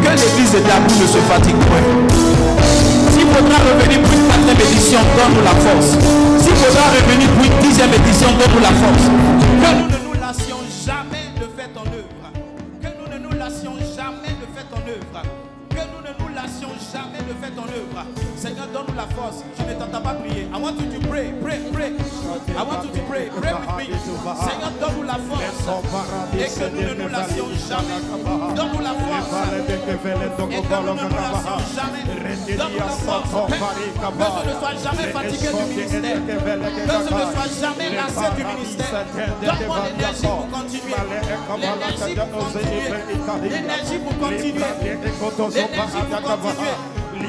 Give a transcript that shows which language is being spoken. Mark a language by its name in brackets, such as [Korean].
[French] Que l'église de Dabou ne se fatigue point. S'il faudra revenir pour une 4e édition, donne-nous la force. S'il faudra revenir pour une 10e édition, donne-nous la force. Que nous ne nous lassions jamais de faire ton œuvre. Que nous ne nous lassions jamais de faire ton œuvre. Que nous ne nous lassions jamais de faire ton œuvre. Seigneur, donne-nous la force. Je ne t'entends pas prier. [English] I want you to pray, pray, pray. I want you to pray, pray with me. [French] Seigneur, donne-nous la force. Et que nous ne nous lassions jamais. Donne-nous la force. Et que nous ne nous lassions jamais. Donne-nous la force. Que je ne sois jamais fatigué du ministère. Que je ne sois jamais lassé du ministère. Donne-moi l'énergie pour continuer. L'énergie pour continuer. L'énergie pour continuer. L'énergie pour continuer.